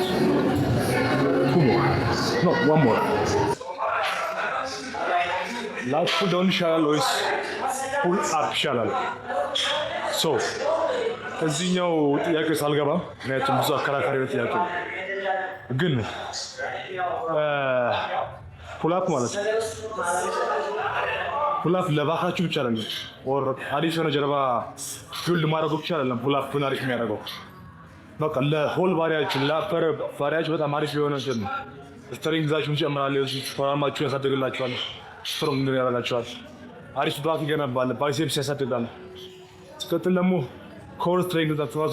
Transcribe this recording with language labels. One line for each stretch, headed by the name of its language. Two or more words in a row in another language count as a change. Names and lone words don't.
English: Two more. No, one more. Last pull down
Amharic: ይሻላል ወይስ
English: pull up
Amharic: ይሻላል? ሶ እዚህኛው ጥያቄ ሳልገባ ምክንያቱም ብዙ አከራካሪ ጥያቄ ግን
English: pull up
Amharic: ማለት ነው።
English: pull up
Amharic: ለባካችሁ ብቻ አይደለም፣ ኦር አዲስ የሆነ ጀርባ ፊልድ ማድረግ ብቻ አይደለም
English: pull up
Amharic: አሪፍ የሚያደርገው። በቃ ለሆል ባሪያችሁ ለአፐር ባሪያችሁ በጣም አሪፍ የሆነ እንትን ስትሪንግዛችሁን ይጨምራል፣ ፎርማችሁን ያሳድግላችኋል፣ ስትሮንግ ያደርጋችኋል፣ አሪፍ ባክ ይገነባል፣ ባይሴፕስ ያሳድጋል። ሲቀጥል ደግሞ
English: core strength
Amharic: አትዋስ